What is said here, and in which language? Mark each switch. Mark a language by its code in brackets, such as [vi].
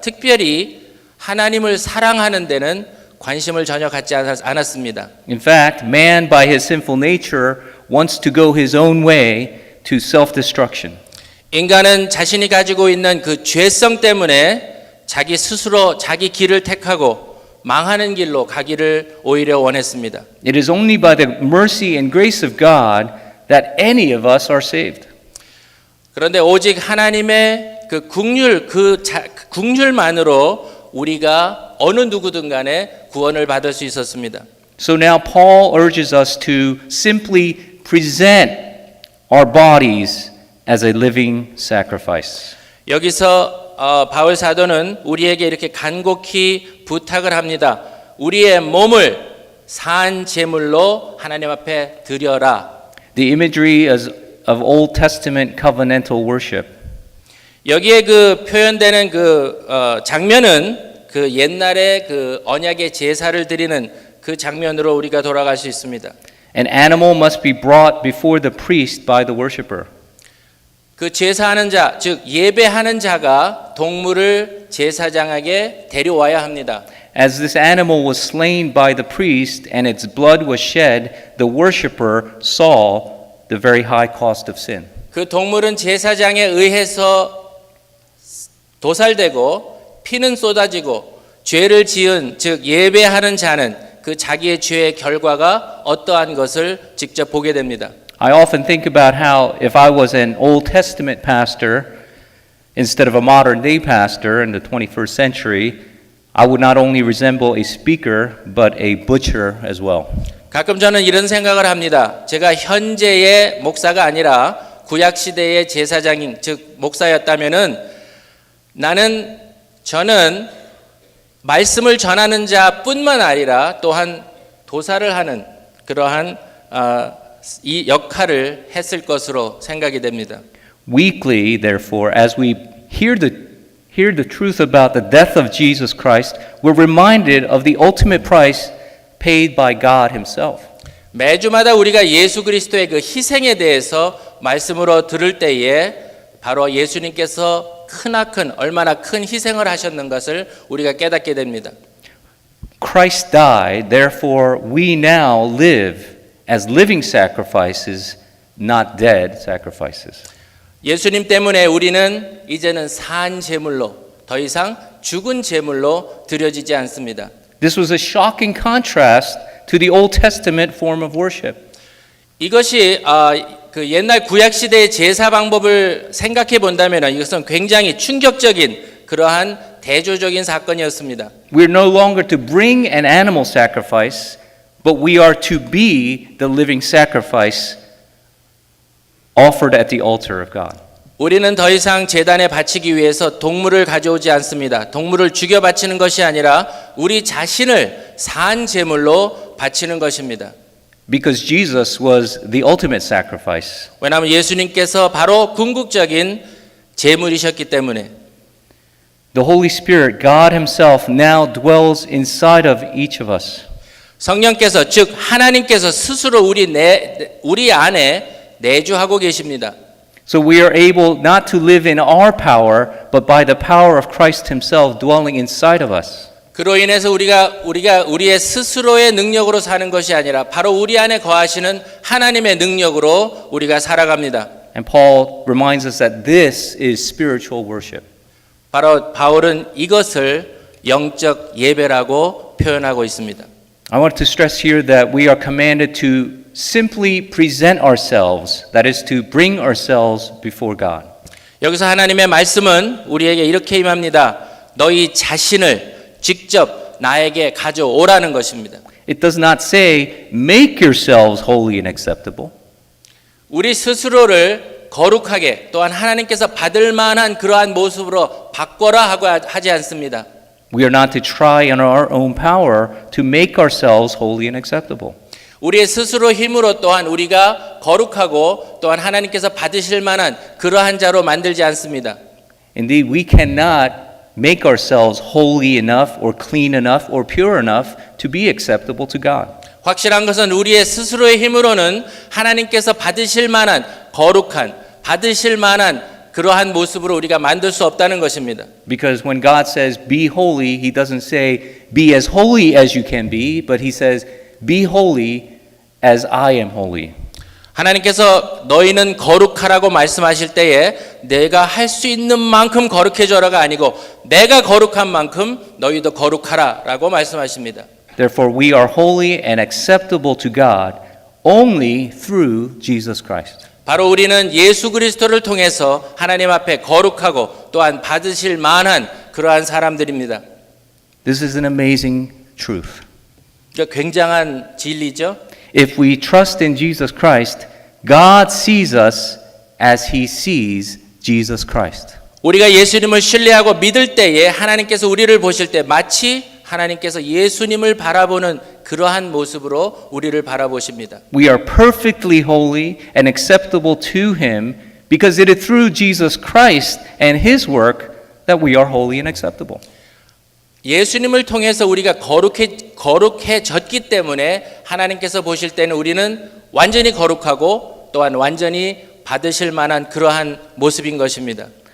[ko] 특별히 하나님을 사랑하는 데는 관심을 전혀 갖지 않았습니다. [en] In fact, man, by his sinful nature, wants to go his own way to self-destruction. [ko] 인간은 자신이 가지고 있는 그 죄성 때문에 자기 스스로 자기 길을 택하고 망하는 길로 가기를 오히려 원했습니다. [en] It is only by the mercy and grace of God that any of us are saved. [ko] 그런데 오직 하나님의 그 긍휼만으로 우리가 어느 누구든 간에 구원을 받을 수 있었습니다. [en] So now Paul urges us to simply present our bodies as a living sacrifice. [ko] 여기서 바울 사도는 우리에게 이렇게 간곡히 부탁을 합니다. 우리의 몸을 산 제물로 하나님 앞에 드려라. [en] The imagery of Old Testament covenantal worship. [ko] 여기에 그 표현되는 장면은 그 옛날에 그 언약의 제사를 드리는 그 장면으로 우리가 돌아갈 수 있습니다. [en] An animal must be brought before the priest by the worshiper. [ko] 그 제사하는 자, 즉 예배하는 자가 동물을 제사장에게 데려와야 합니다. [en] As this animal was slain by the priest and its blood was shed, the worshiper saw the very high cost of sin. [ko] 그 동물은 제사장에 의해서 도살되고 피는 쏟아지고 죄를 지은 즉 예배하는 자는 그 자기의 죄의 결과가 어떠한 것을 직접 보게 됩니다. [en] I often think about how if I was an Old Testament pastor instead of a modern day pastor in the 21st century, I would not only resemble a speaker but a butcher as well. [ko] 가끔 저는 이런 생각을 합니다. 제가 현재의 목사가 아니라 구약 시대의 제사장인 즉 목사였다면은 저는 말씀을 전하는 자뿐만 아니라 또한 도살을 하는 그러한 이 역할을 했을 것으로 생각이 됩니다. [en] Weekly, therefore, as we hear the truth about the death of Jesus Christ, we're reminded of the ultimate price paid by God Himself. [ko] 매주마다 우리가 예수 그리스도의 그 희생에 대해서 말씀으로 들을 때에 바로 예수님께서 크나큰 얼마나 큰 희생을 하셨는 것을 우리가 깨닫게 됩니다. [en] Christ died, therefore we now live as living sacrifices, not dead sacrifices. [ko] 예수님 때문에 우리는 이제는 산 제물로 더 이상 죽은 제물로 드려지지 않습니다. [en] This was a shocking contrast to the Old Testament form of worship. [ko] 이것이 그 옛날 구약 시대의 제사 방법을 생각해 본다면 이것은 굉장히 충격적인 그러한 대조적인 사건이었습니다. [en] We're no longer to bring an animal sacrifice, but we are to be the living sacrifice offered at the altar of God. [ko] 우리는 더 이상 제단에 바치기 위해서 동물을 가져오지 않습니다. 동물을 죽여 바치는 것이 아니라 우리 자신을 산 제물로 바치는 것입니다. [en] Because Jesus was the ultimate sacrifice. [ko] 왜냐하면 예수님께서 바로 궁극적인 제물이셨기 때문에 [en] The Holy Spirit, God Himself, now dwells inside of each of us. [ko] 성령께서 즉 하나님께서 스스로 우리 안에 내주하고 계십니다. [en] So we are able not to live in our power, but by the power of Christ Himself dwelling inside of us. [ko] 그로 인해서 우리가 우리의 스스로의 능력으로 사는 것이 아니라 바로 우리 안에 거하시는 하나님의 능력으로 우리가 살아갑니다. [en] And Paul reminds us that this is spiritual worship. [ko] 바로 바울은 이것을 영적 예배라고 표현하고 있습니다. [en] I want to stress here that we are commanded to simply present ourselves, that is to bring ourselves before God. [ko] 여기서 하나님의 말씀은 우리에게 이렇게 임합니다. 너희 자신을 직접 나에게 가져오라는 것입니다. [en] It does not say, make yourselves holy and acceptable. [ko] 우리 스스로를 거룩하게 또한 하나님께서 받을 만한 그러한 모습으로 바꿔라 하고 하지 않습니다. [en] We are not to try in our own power to make ourselves holy and acceptable. [ko] 우리의 스스로 힘으로 또한 우리가 거룩하고 또한 하나님께서 받으실 만한 그러한 자로 만들지 않습니다. [en] Indeed, we cannot make ourselves holy enough or clean enough or pure enough to be acceptable to God. [ko] 확실한 것은 우리의 스스로의 힘으로는 하나님께서 받으실 만한 거룩한, 받으실 만한 그러한 모습으로 우리가 만들 수 없다는 것입니다. [en] Because when God says be holy, He doesn't say be as holy as you can be, but He says be holy as I am holy. [ko] 하나님께서 너희는 거룩하라고 말씀하실 때에 내가 할 수 있는 만큼 거룩해져라가 아니고 내가 거룩한 만큼 너희도 거룩하라라고 말씀하십니다. [en] Therefore, we are holy and acceptable to God only through Jesus Christ. [ko] 바로 우리는 예수 그리스도를 통해서 하나님 앞에 거룩하고 또한 받으실 만한 그러한 사람들입니다. [en] This is an amazing truth. [ko] 굉장한 진리죠. [en] If we trust in Jesus Christ, God sees us as He sees Jesus Christ. [ko] 우리가 예수님을 신뢰하고 믿을 때에 하나님께서 우리를 보실 때 마치 하나님께서 예수님을 바라보는 그러한 모습으로 우리를 바라보십니다. [en] We are perfectly holy and acceptable to Him because it is through Jesus Christ and His work that we are holy and acceptable. [ko] 예수님을 통해서 우리가 거룩해졌기 때문에 하나님께서 보실 때는 우리는 완전히 거룩하고 또한 완전히 받으실 만한 그러한 모습인 것입니다.